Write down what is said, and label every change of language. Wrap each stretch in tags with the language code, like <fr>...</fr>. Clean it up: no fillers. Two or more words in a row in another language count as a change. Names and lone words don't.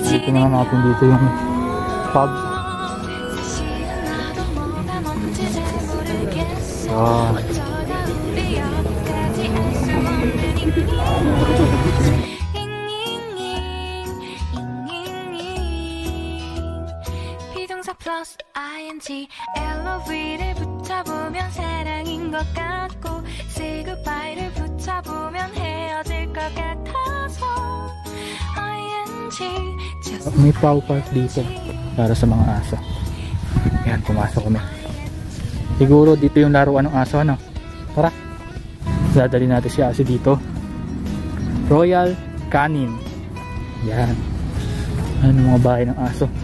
<tl>naman natin dito yung pub. Wow.</tl> <ko>비동사 플러스 ing LOV를 붙여보면 사랑인 것 같고</ko> <en>say goodbye</en> <ko>를 붙여보면 헤어질 것 같아서</ko> <en>ing just</en> <tl>May pau park dito para sa mga aso. Ayan, pumasok kami. Siguro dito yung laruan ng aso, ano? Tara. Dadali natin si Asi dito. Royal Canin. Yan. Ano mga bahay ng aso.</tl>